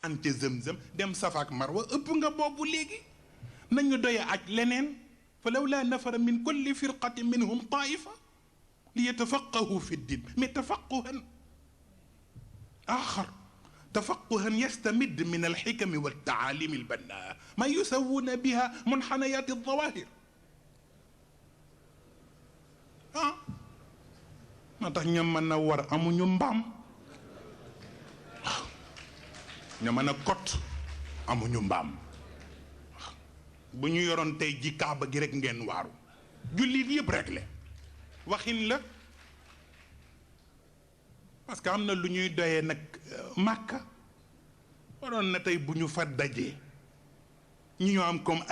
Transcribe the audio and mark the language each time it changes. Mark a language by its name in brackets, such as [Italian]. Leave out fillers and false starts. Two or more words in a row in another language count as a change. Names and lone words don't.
[Wolof] an ca Zamzam dem Safa ak Marwa ëpp nga boobu léegi nañu doye aj leneen [Arabic] فلولا نفر من كل فرقة منهم طائفة ليتفقهوا في الدين mais تفقها آخر تفقها يستمد من الحكم والتعاليم البناء ما يسوون بها منحنيات الظواهر [Wolof] ما tax ña mën a war amuñu mbaam ña mën a kot amuñu mbaam bu ñu yoroon tey ji kaaba gi rek ngeen waaru jullit yëpp rek le waxin la parce que am na lu ñuy doyee nag màkka waroon na tey bu ñu fa dajee ñu ñoo am comme